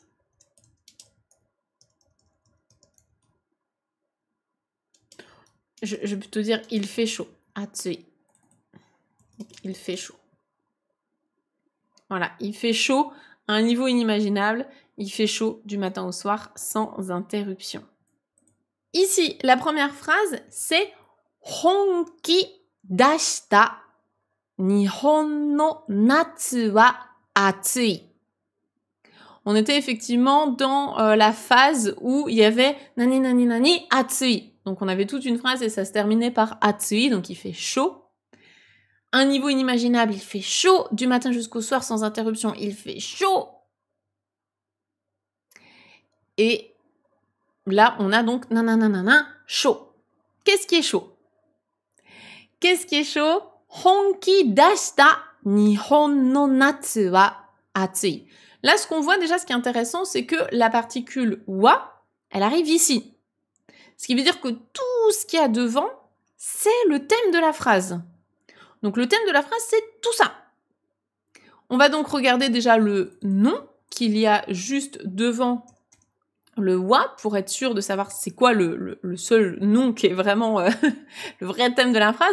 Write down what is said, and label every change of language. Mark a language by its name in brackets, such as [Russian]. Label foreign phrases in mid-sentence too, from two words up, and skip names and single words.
[French] Je peux plutôt dire il fait chaud. Atsui. Il fait chaud. Voilà, il fait chaud à un niveau inimaginable. Il fait chaud du matin au soir sans interruption. Ici, la première phrase, c'est [Japanese] 本気出した日本の夏は暑い. [French] On était effectivement dans la phase où il y avait [Japanese] なになになに暑い. [French] Donc on avait toute une phrase et ça se terminait par atsui, donc il fait chaud. Un niveau inimaginable, il fait chaud. Du matin jusqu'au soir sans interruption, il fait chaud. Et là, on a donc nananana chaud. Qu'est-ce qui est chaud? Qu'est-ce qui est chaud? [Japanese] 本気出した日本の夏は暑い. [French] Là, ce qu'on voit déjà, ce qui est intéressant, c'est que la particule wa, elle arrive ici. Ce qui veut dire que tout ce qu'il y a devant, c'est le thème de la phrase. Donc le thème de la phrase, c'est tout ça. On va donc regarder déjà le nom qu'il y a juste devant le wa pour être sûr de savoir c'est quoi le seul nom qui est vraiment le vrai thème de la phrase.